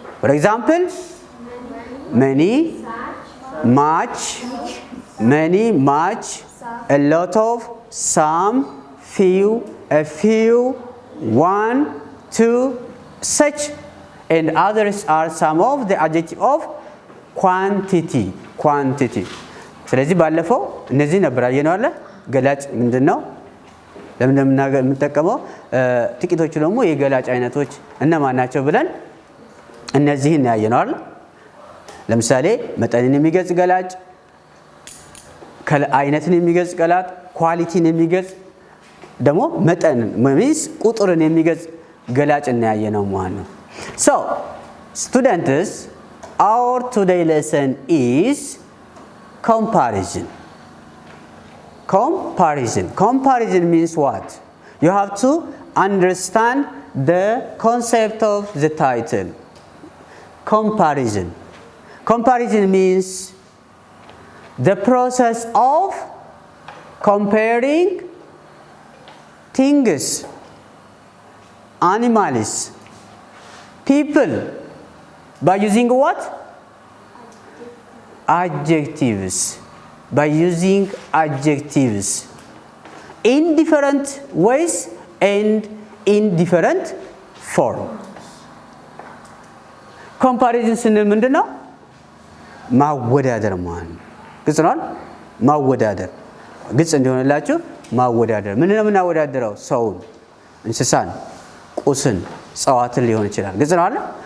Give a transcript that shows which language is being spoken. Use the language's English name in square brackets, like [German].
[English] For example, many, much, many, much, a lot of, some, few, a few, one, two, such, and others are some of the adjective of quantity. Quantity. [Amharic] ስለዚህ ባለፈው እነዚህ ነበር ያየነው አይደል? ገላጭ ምንድነው? ለምን እንደምንጠቀመው ጥቂቶቹ ደግሞ የገላጭ አይነቶች እነማን ናቸው ብለን እነዚህን ያየነው አይደል? ለምሳሌ መጠንን የሚገልጽ ገላጭ፣ አይነትን የሚገልጽ ገላጭ፣ ኳሊቲን የሚገልጽ ደግሞ መጠንን ማለት ቁጥርን የሚገልጽ ገላጭ እና ያየነው ማለት ነው። So students, our today lesson is comparison. [English] Comparison. Comparison means what? You have to understand the concept of the title. Comparison. Comparison means the process of comparing things, animals, people by using what? Adjectives. By using adjectives in different ways and in different form. [Amharic] Comparison ስንል ምንድነው? ማወዳደር ማለት ነው። ግልጽ ነው? ማወዳደር ግልጽ እንዲሆንላችሁ ማወዳደር ምንድነው የምናወዳደረው? ሰውን፣ እንስሳን፣ ቁስን፣ እጽዋትን ሊሆን ይችላል። ግልጽ ነው አይደል?